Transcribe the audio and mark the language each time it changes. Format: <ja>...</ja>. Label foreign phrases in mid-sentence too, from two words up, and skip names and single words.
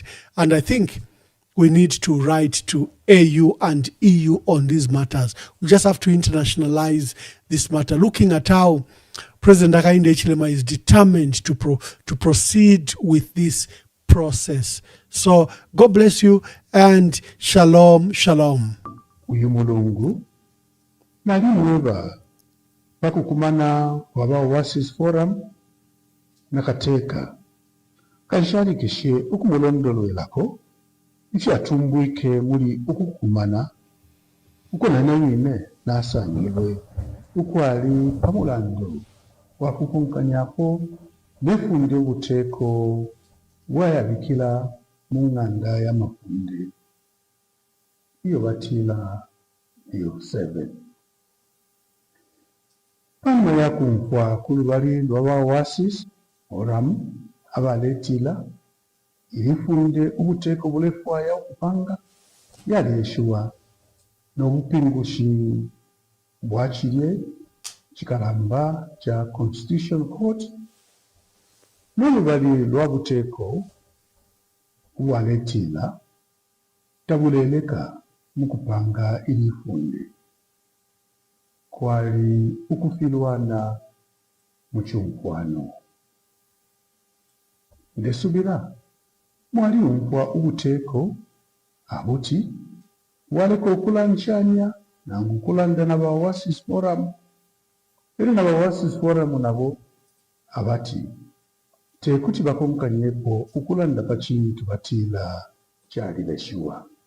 <en>And I think we need to write to AU and EU on these matters. We just have to internationalize this matter, looking at how President Hakainde Hichilema is determined to proceed with this process. So God bless you and</en> <he>shalom, shalom.</he> <bem>Uyu mulungu nali mweba pakukumana waba Oasis Forum nakateeka kanshalikishe okumulondolwerako ikyatumbwike muli okukumana ukonanayine nasangibwe ukwali pamulando wakukunkanyako nefunde obuteeko bwayabikira mu nganda y'amafunde iyo batila iyo 7 pamwe yakunkwa kulubali lwaba Oasis Forum abaletila ilifunde obuteeko bulefwaya okupanga yaleshuwa n'obupingushi bwakirye kikalamba kya</bem> <en>Constitution Court</en> <bem>n'olubali lwa buteeko bwaletila tabuleleka mu kupanga ilifunde kwali ukufilwana mu kyonkwano ndesubira mwali umpwa obuteeko abuti waleka okulankyanya nangu okulanda n'aba Oasis Forum era n'aba Oasis Forum nabo abati tekuti bakonkanyeeko okulanda pakintu batiila kyali leshuwa</bem>